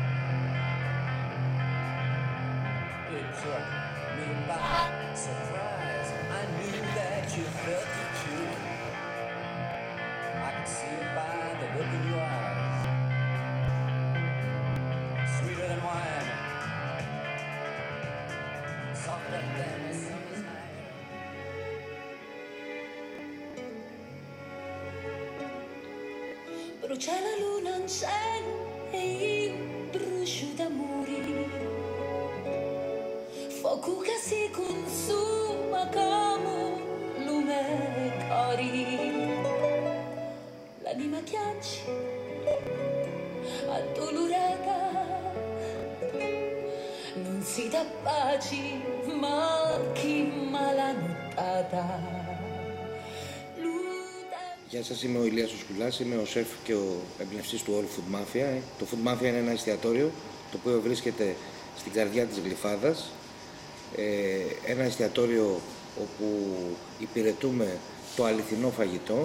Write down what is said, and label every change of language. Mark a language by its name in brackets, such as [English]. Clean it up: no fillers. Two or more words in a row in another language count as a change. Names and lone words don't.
[English] It took me by surprise. I knew that you felt it too. I could see it by the look in your eyes, sweeter than wine, softer than the summer's night. [Italian] Brucia la luna in cielo e io brucio d'amori, fuoco che si consuma come lume cori, l'anima piange addolorata, non si dà pace ma chi mala nottata. [Greek] Γεια σας, είμαι ο Ηλίας ο Σκουλάς, είμαι ο σεφ και ο εμπνευστής του All Food Mafia. Το Food Mafia είναι ένα εστιατόριο το οποίο βρίσκεται στην καρδιά της Γλυφάδας. Ένα εστιατόριο όπου υπηρετούμε το αληθινό φαγητό.